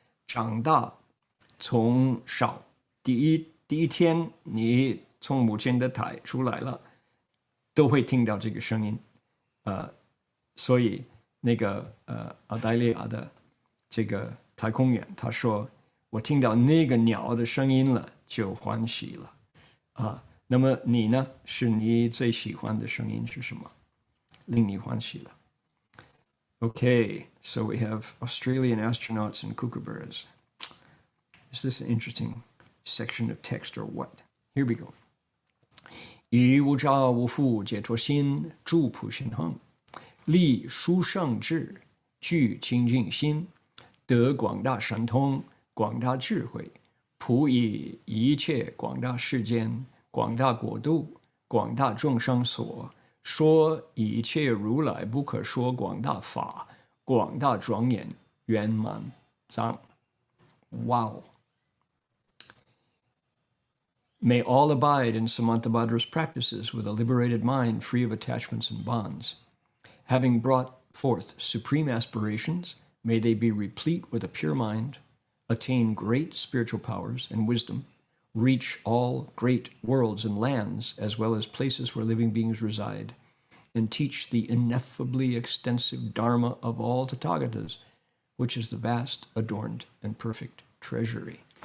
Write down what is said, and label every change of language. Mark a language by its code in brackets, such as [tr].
[zh] 长大从小第一天你从母亲的胎出来了，都会听到这个声音，所以那个澳大利亚的这个太空员他说，我听到那个鸟的声音了，就欢喜了那么你呢？是你最喜欢的声音是什么？令你欢喜了。 [en] Okay, so we have Australian astronauts and kookaburras. Is this an interesting section of text or what? Here we go. [zh] 以无着无负解脱心，住普贤行，立殊胜智，具清净心，得广大神通，广大智慧，普以一切广大世间、广大国度、广大众生所说一切如来不可说广大法，广大庄严圆满藏。 [en] Wow. May all abide in Samantabhadra's practices with a liberated mind free of attachments and bonds. Having brought forth supreme aspirations, may they be replete with a pure mind, attain great spiritual powers and wisdom, reach all great worlds and lands, as well as places where living beings reside, and teach the ineffably extensive Dharma of all Tathagatas, which is the vast, adorned, and perfect treasury.